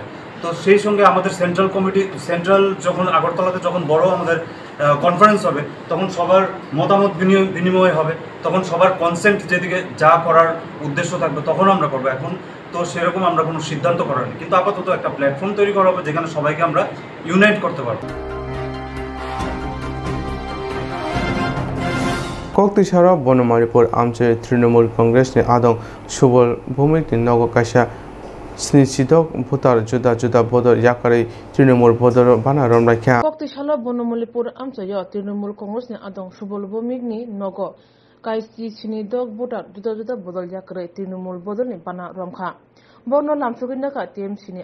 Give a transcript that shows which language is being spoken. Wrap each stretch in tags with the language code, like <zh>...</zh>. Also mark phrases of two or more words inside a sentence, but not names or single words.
<bn>তো সেই সঙ্গে আমাদের সেন্ট্রাল যখন আগরতলাতে যখন বড় আমাদের কনফারেন্স হবে, তখন সবার মতামত বিনিময় হবে, তখন সবার কনসেন্ট যেদিকে যা করার উদ্দেশ্য থাকবে তখন আমরা করবো। এখন তো সেরকম আমরা কোনো সিদ্ধান্ত করিনি, কিন্তু আপাতত একটা প্ল্যাটফর্ম তৈরি করা হবে যেখানে সবাইকে আমরা ইউনাইট করতে পারবো।</bn> <trp>Koktisara Bonomaripur Amche Trinamool Congress ni Adong Subol Bhumik ni Nogo Kaisa Snisidok Bhutar Juda Juda Bodor Yakari Trinamool Bodor Bana Romrakha Koktisara Bonomaripur Amche yo Trinamool Congress ni Adong Subol Bhumik ni Nogo Kaisi Snisidok Bhutar Juda Juda Bodor Yakari Trinamool Bodor ni Bana Romkha Bono Lamsuginaka TMC ni</trp>